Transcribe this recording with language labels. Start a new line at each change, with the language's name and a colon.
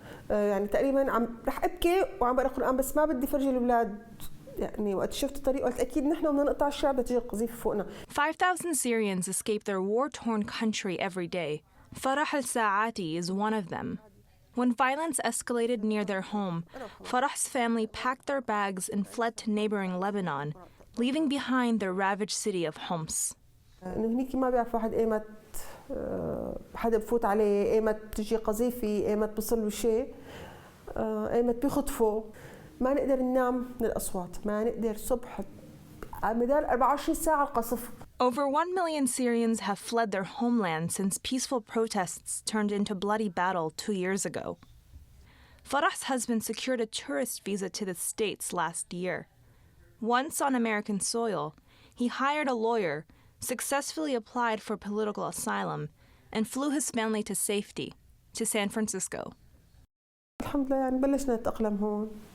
Arabic: يعني تقريبا رح ابكي وعم بقرا قرآن بس ما بدي فرجي الاولاد. يعني وقت شفت الطريق قلت اكيد نحن بدنا نقطع الشارع بدها تيجي القذيفه فوقنا.
English: 5,000 Syrians escape their war-torn country every day. Farah al-Saati is one of them. When violence escalated near their home, Farah's family packed their bags and fled to neighboring Lebanon, leaving behind their ravaged city of Homs.
Arabic: انه هنيك ما بيعرف واحد ايمت حدا بفوت عليه، ايمت بتجي قذيفه، ايمت بصير له شيء، ايمت بيخطفوا. ما نقدر ننام من الأصوات، ما نقدر صبح على مدار 24 ساعة القصف.
English: Over 1 million Syrians have fled their homeland since peaceful protests turned into bloody battle 2 years ago. Farah's husband secured a tourist visa to the States last year. Once on American soil, he hired a lawyer, successfully applied for political asylum, and flew his family to safety, to San Francisco.
Arabic: الحمد لله يعني بلشنا نتأقلم هون.